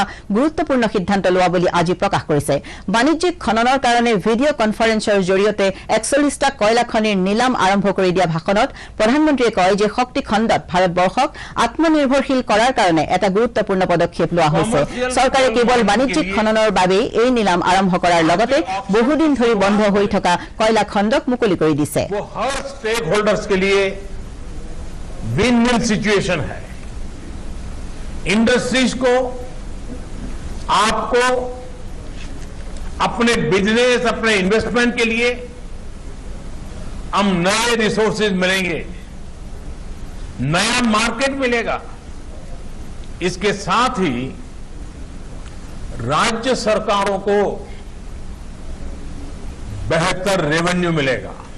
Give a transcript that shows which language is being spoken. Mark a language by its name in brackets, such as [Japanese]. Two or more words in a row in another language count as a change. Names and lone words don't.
[Assamese] গুৰুত্বপূৰ্ণ সিদ্ধান্ত লোৱা বুলি আজি প্ৰকাশ কৰিছে বাণিজ্যিক খননৰ কাৰণে [English] video conference [Assamese] জৰিয়তে 41টা কয়লা খনিৰ নিলাম আৰম্ভ কৰি দিয়া ভাষণত প্ৰধানমন্ত্ৰীয়ে কয় যে শক্তি খণ্ডত ভাৰতবৰ্ষক আত্মনিৰ্ভৰশীল কৰাৰ কাৰণে এটা গুৰুত্বপূৰ্ণ পদক্ষেপ লোৱা হৈছে চৰকাৰে কেৱল বাণিজ্যিক খননৰ বাবে এই নিলাম আৰম্ভ কৰাৰ লগতে বহুদিন ধৰি বন্ধ হৈ থকা কয়লা খণ্ডক মুকলি কৰি দিছে [Hindi] स्टेक होल्डर्स के लिए [English] win win situation [Hindi] है इंडस्ट्रीज को आपको अपने बिजनेस अपने इन्वेस्टमेंट के लिए हम नए रिसोर्सेज मिलेंगे नया मार्केट मिलेगा इसके साथ ही राज्य सरकारों को बेहतर रेवेन्यू मिलेगा